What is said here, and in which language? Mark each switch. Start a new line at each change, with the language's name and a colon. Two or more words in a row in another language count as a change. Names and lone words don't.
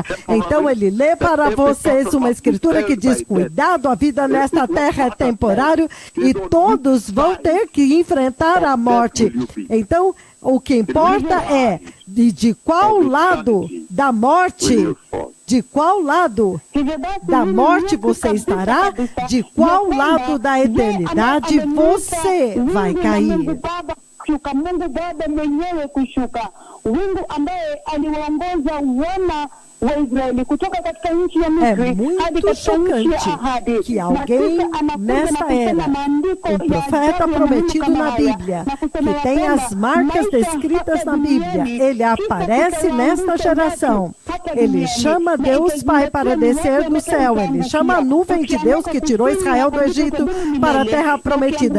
Portuguese: Então ele lê para vocês uma escritura que diz: cuidado, a vida nesta terra é temporário e todos vão ter que enfrentar a morte. Então, o que importa é de qual lado da morte, de qual lado da morte você estará, de qual lado da eternidade você vai cair.
Swahili: Mungu Baba mwenyewe kushuka, wingu ambaye aliwaongoza wana wa Israeli kutoka katika nchi ya Misri hadi katika nchi ya ahadi.
Portuguese: Que alguém nesta era, um profeta prometido na Bíblia, que tem as marcas descritas na Bíblia, ele aparece nesta geração. Ele chama Deus Pai para descer do céu. Ele chama a nuvem de Deus que tirou Israel do Egito para a terra prometida.